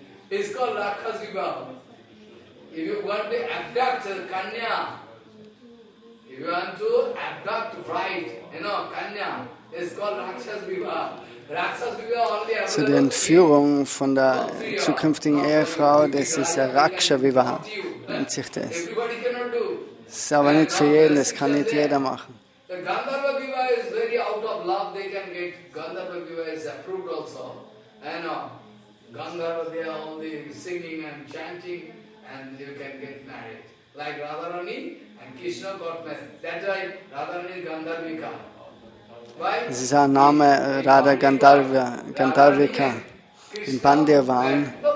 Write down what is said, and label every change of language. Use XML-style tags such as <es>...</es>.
<en>It's called Rakshas Vivaha. If you want to abduct Kanya, if you want to abduct bride, Kanya, it's called Rakshas Vivaha.</en> <de>So die Entführung von der zukünftigen Ehefrau, das ist ein Raksha Vivaha, nennt sich das. Das ist aber nicht für jeden, das kann nicht jeder machen.</de> <en>Gandharva Vivaha is very out of love, they can get Gandharva Vivaha is approved also. Gandharva, they are only singing and chanting and you can get married. Like Radharani and Krishna got married. That's why Radharani is Gandharvika.</en> <de>Das ist ein Name, Radha Gandharvika. In Pandya waren.</de>